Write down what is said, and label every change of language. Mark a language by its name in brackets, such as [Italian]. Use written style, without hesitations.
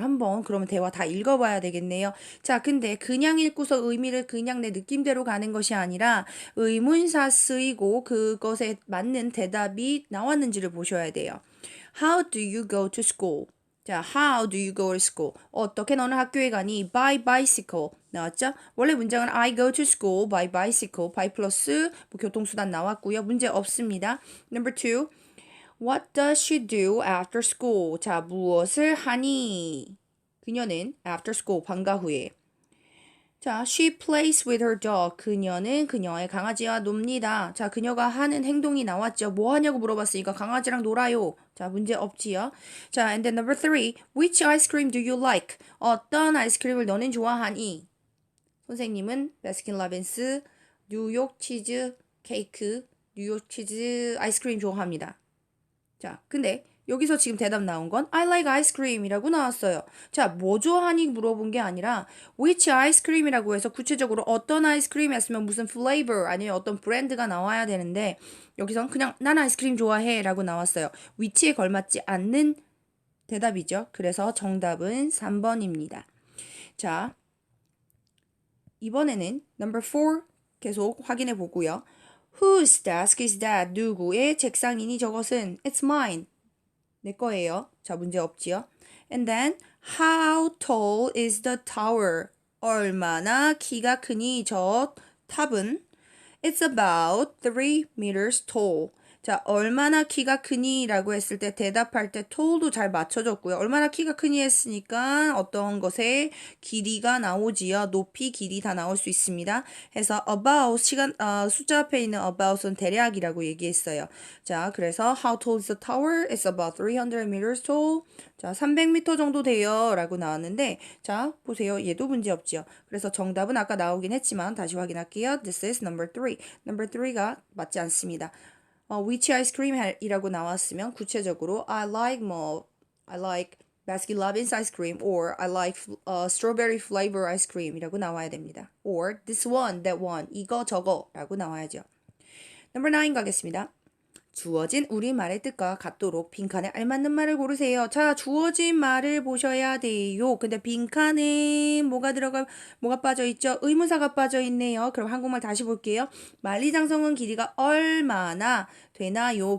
[Korean] 한번 그러면 대화 다 읽어봐야 되겠네요. 자, 근데 그냥 읽고서 의미를 그냥 내 느낌대로 가는 것이 아니라 의문사 쓰이고 그것에 맞는 대답이 나왔는지를 보셔야 돼요. [English] How do you go to school? 자, how do you go to school? [Korean] 어떻게 너는 학교에 가니? [English] By bicycle. [Korean] 나왔죠? 원래 문장은 [English] I go to school by bicycle. [Korean] by 플러스 뭐 교통수단 나왔고요. 문제 없습니다. Number 2. [English] What does she do after school? [Korean] 자, 무엇을 하니? 그녀는 [English] after school, [Korean] 방과 후에. [English] 자, she plays with her dog. [Korean] 그녀는 그녀의 강아지와 놉니다. 자, 그녀가 하는 행동이 나왔죠. 뭐 하냐고 물어봤으니까 강아지랑 놀아요. 자, 문제 없지요. 자, [English] and then number 3. Which ice cream do you like? [Korean] 어떤 아이스크림을 너는 좋아하니? 선생님은 바스킨라빈스 뉴욕 치즈 케이크, 뉴욕 치즈 아이스크림 좋아합니다. 자, 근데 여기서 지금 대답 나온 건 [English] I like ice cream [Korean] 이라고 나왔어요. 자, 뭐 좋아하니 물어본 게 아니라 which ice cream이라고 해서 구체적으로 어떤 아이스크림 했으면 무슨 flavor 아니면 어떤 브랜드가 나와야 되는데 여기선 그냥 난 아이스크림 좋아해 라고 나왔어요. which에 걸맞지 않는 대답이죠. 그래서 정답은 3번입니다. 자, 이번에는 number 4 계속 확인해 보고요. [English] Whose desk is that? [Korean] 누구의 책상이니 저것은? [English] It's mine. [Korean] 내 거예요. 자, 문제 없지요? [English] And then, how tall is the tower? [Korean] 얼마나 키가 크니 저 탑은? [English] It's about 3 meters tall. 자, [Korean] 얼마나 키가 크니? 라고 했을 때 대답할 때 tall도 잘 맞춰줬고요. 얼마나 키가 크니 했으니까 어떤 것의 길이가 나오지요. 높이, 길이 다 나올 수 있습니다. 해서 about, 숫자 앞에 있는 about은 대략이라고 얘기했어요. [English] 자, 그래서 how tall is the tower? It's about 300 meters tall. 자, [Korean] 300m 정도 돼요. 라고 나왔는데, 자, 보세요. 얘도 문제 없지요. 그래서 정답은 아까 나오긴 했지만 다시 확인할게요. [English] This is number 3. [Korean] Number 3가 맞지 않습니다. [English] which ice cream이라고 나왔으면 [Korean] 구체적으로 [English] I like Baskin-Robbins ice cream or I like strawberry flavor ice cream이라고 나와야 됩니다. or this one, that one, [Korean] 이거 저거라고 나와야죠. Number 9 가겠습니다. 주어진 우리말의 뜻과 같도록 빈칸에 알맞는 말을 고르세요. 자, 주어진 말을 보셔야 돼요. 근데 빈칸에 뭐가 빠져 있죠? 의문사가 빠져 있네요. 그럼 한국말 다시 볼게요. 만리장성은 길이가 얼마나 되나요?